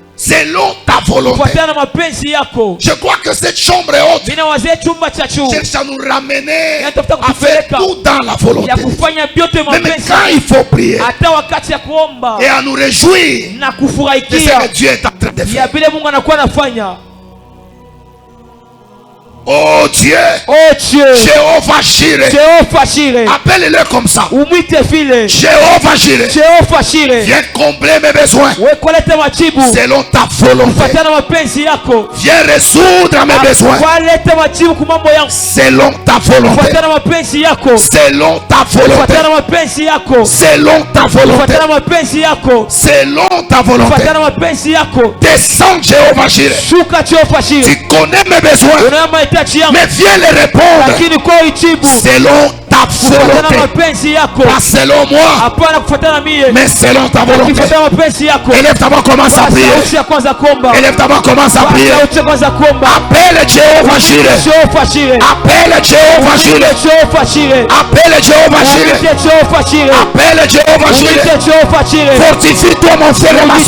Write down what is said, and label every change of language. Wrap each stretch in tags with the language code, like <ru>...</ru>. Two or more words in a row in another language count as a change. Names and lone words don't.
<fr>selon ta volonté.</fr> <sw>kufuatana na mapenzi yako.</sw> <fr>Je crois que cette chambre est haute.</fr> <sw>Ninawazia chumba cha juu</sw> <fr>Cherche à nous ramener</fr> <sw>Inatafuta</sw> <fr>à faire</fr> <sw>kutupeleka</sw> <fr>tout dans la volonté.</fr> <sw>ya kufanya vyote</sw> <fr>Même</fr> <sw>mapenzi,</sw> <fr>quand il faut prier</fr> <sw>hata wakati ya kuomba</sw> <fr>et à nous réjouir</fr> <sw>na</sw> <fr>de ce</fr> <sw>kufurahikia</sw> <fr>que Dieu est en train de</fr> <sw>ya</sw> <fr>faire.</fr> <sw>vile Mungu anakuwa anafanya.</sw> <fr>Oh Dieu, Oh Dieu, Jéhovah Jireh,</fr> <sw>Jehova Shire,</sw> <fr>appelle-le comme ça.</fr> <sw>umwite vile</sw> <fr>Jéhovah Jireh,</fr> <sw>Jehova Shire,</sw> <fr>viens combler mes besoins</fr> <sw>wewe kuleta majibu</sw> <fr>selon ta volonté.</fr> <sw>kufuatana na mapenzi yako.</sw> <fr>Viens résoudre mes besoins</fr> <sw>Waleta majibu kwa mambo yangu</sw> <fr>selon ta volonté.</fr> <sw>kufuatana na mapenzi yako.</sw> <fr>Selon ta volonté.</fr> <sw>Kufuatana na mapenzi yako.</sw> <fr>Selon ta volonté.</fr> <sw>Kufuatana na mapenzi yako.</sw> <fr>Selon ta volonté.</fr> <sw>Kufuatana na mapenzi yako.</sw> <fr>Descends Jéhovah Jireh.</fr> <sw>Shuka Jehova Shire.</sw> <fr>Tu connais mes besoins.</fr> <sw>Unaona mahitaji yangu.</sw> <fr>Mais viens les répondre.</fr> <sw>Lakini kwa ijibu</sw> <fr>Selon ta</fr> <sw>kufuatana na</sw> <fr>volonté.</fr> <sw>mapenzi yako.</sw> <fr>Pas selon moi.</fr> <sw>Hapana kufuatana na mie.</sw> <fr>Mais selon ta volonté.</fr> <sw>Kufuatana na mapenzi yako.</sw> <fr>Élève ta voix, commence à prier.</fr> <sw>Sauti ya kwanza kuomba.</sw> <fr>Élève ta voix, commence à prier.</fr> <sw>Sauti ya kwanza kuomba.</sw> <fr>Appelle Jéhovah Jireh.</fr> <sw>Jehova Shire.</sw> <fr>Appelle Jéhovah Jireh.</fr> <sw>Jehova Shire.</sw> <fr>Appelle Jéhovah Jireh.</fr> <sw>Jehova Shire.</sw> <fr>Appelle Jéhovah Jireh.</fr> <sw>Jehova Shire.</sw> <fr>Fortifie-toi mon frère et ma</fr>